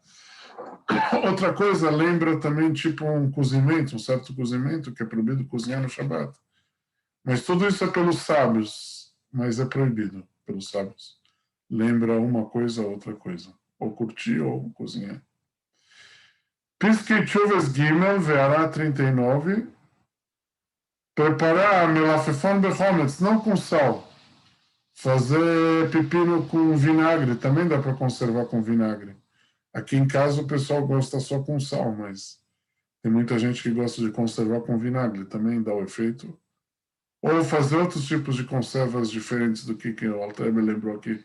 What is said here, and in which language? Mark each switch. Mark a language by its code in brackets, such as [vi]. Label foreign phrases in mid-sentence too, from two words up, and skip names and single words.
[pt] Outra coisa lembra também tipo um cozimento, um certo cozimento, que é proibido cozinhar no Shabat. Mas tudo isso é pelos sábios, mas é proibido pelos sábios. Lembra uma coisa, outra coisa. Ou curtir ou cozinhar. Piskei Tshuves Gimel, Ve'ará 39. Preparar [he] מלפפון בחומץ, [pt] não com sal. Fazer pepino com vinagre, também dá para conservar com vinagre. Aqui em casa o pessoal gosta só com sal, mas tem muita gente que gosta de conservar com vinagre, também dá o efeito. Ou fazer outros tipos de conservas diferentes do que o Alter me lembrou aqui.